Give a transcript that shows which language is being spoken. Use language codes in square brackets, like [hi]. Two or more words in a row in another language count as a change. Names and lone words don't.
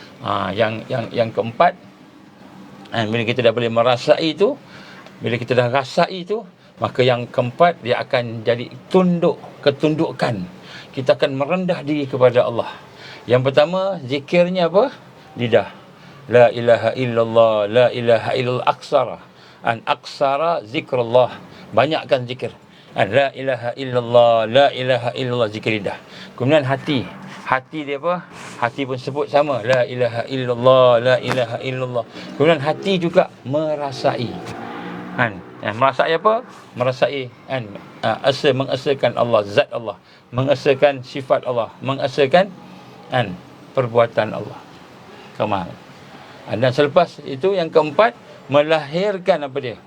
[ms] Yang keempat, bila kita dah boleh merasai itu, bila kita dah rasai itu, maka yang keempat dia akan jadi ketundukan. Kita akan merendah diri kepada Allah. Yang pertama, zikirnya apa? Lidah. [ar] لا إله إلا الله، لا إله إلا الله aksara. [ms] Aksara zikrullah. Banyakkan zikir. [ar] لا إله إلا الله، لا إله إلا الله, [ms] zikir lidah. Kemudian hati. Hati dia apa? Hati pun sebut sama. [ar] لا إله إلا الله، لا إله إلا الله. [ms] Kemudian hati juga merasai. Merasai apa? Merasai mengesakan Allah, zat Allah, mengesakan sifat Allah, mengesakan perbuatan Allah. Kamal. Dan selepas itu yang keempat, melahirkan apa dia?